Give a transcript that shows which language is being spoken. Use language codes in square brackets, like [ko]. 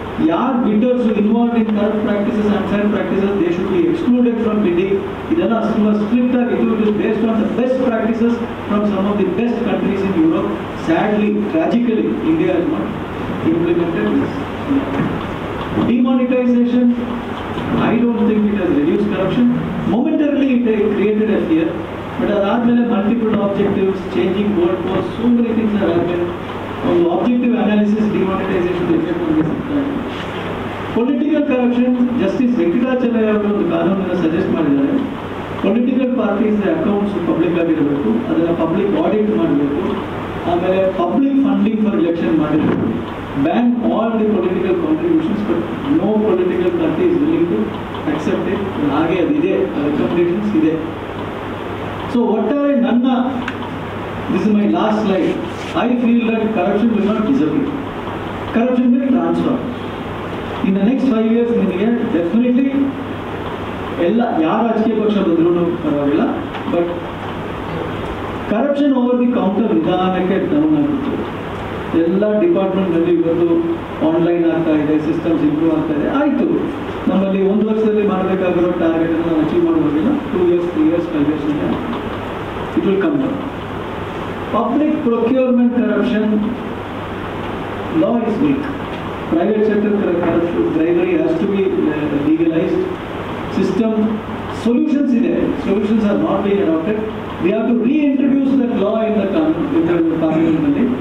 [en] ಯಾರು bidders involve in corrupt practices and fair practices they should be excluded from bidding. [kn] ಇದೆಲ್ಲ ತುಂಬ strict ಆಗಿ [en] ಇದು is based on the best practices from some of the best countries in Europe. Sadly, tragically, India is not implemented this. Demonetization, I don't think it has reduced corruption. Momentarily it created a fear, but ಅದಾದಮೇಲೆ multiple objectives, changing goal post, so many things are happen. [kn] ಒಂದು objective analysis demonetisation effect ನಮಗೆ ಸಿಗ್ತಾ ಇದೆ. Political corruption, justice Venkatachalaiah ಅವರು ಒಂದು ಕಾನೂನನ್ನು suggest ಮಾಡಿದ್ದಾರೆ. Political parties accounts public ಆಗಿರಬೇಕು, ಅದನ್ನು ಪಬ್ಲಿಕ್ ಆಡಿಟ್ ಮಾಡಬೇಕು, ಆಮೇಲೆ ಪಬ್ಲಿಕ್ ಫಂಡಿಂಗ್ ಫಾರ್ ಎಲೆಕ್ಷನ್ ಮಾಡಿರಬೇಕು. [en] Ban all the political contributions, but no political party is willing to accept it. [kn] ಹಾಗೆ ಅದಿದೆ, [en] recommendations ಇದೆ. [kn] ಸೊ ಒಟ್ಟಾರೆ ನನ್ನ [en] this is my last slide. I feel that corruption will not disappear. Corruption will transfer. In the next 5 years, [kn] ನಿಮಗೆ definitely ಎಲ್ಲ ಯಾರು ರಾಜಕೀಯ ಪಕ್ಷ ಬಂದ್ರೂ ಪರವಾಗಿಲ್ಲ, but corruption over the counter ನಿಧಾನಕ್ಕೆ ಡೌನ್ ಆಗುತ್ತೆ. ಎಲ್ಲ ಡಿಪಾರ್ಟ್ಮೆಂಟ್ನಲ್ಲಿ ಇವತ್ತು ಆನ್ಲೈನ್ ಆಗ್ತಾ ಇದೆ, ಸಿಸ್ಟಮ್ಸ್ ಇಂಪ್ರೂವ್ ಆಗ್ತಾ ಇದೆ. ಆಯಿತು, ನಮ್ಮಲ್ಲಿ 1 ವರ್ಷದಲ್ಲಿ ಮಾಡಬೇಕಾಗಿರೋ ಟಾರ್ಗೆಟನ್ನು ನಾವು ಅಚೀವ್ ಮಾಡೋದಿಲ್ಲ. [en] 2 years, 3 years, 5 years it will come down. Public procurement corruption law is weak. Private sector corruption, bribery has to be legalized. System solutions are not being adopted. We have to reintroduce that law in the parliament.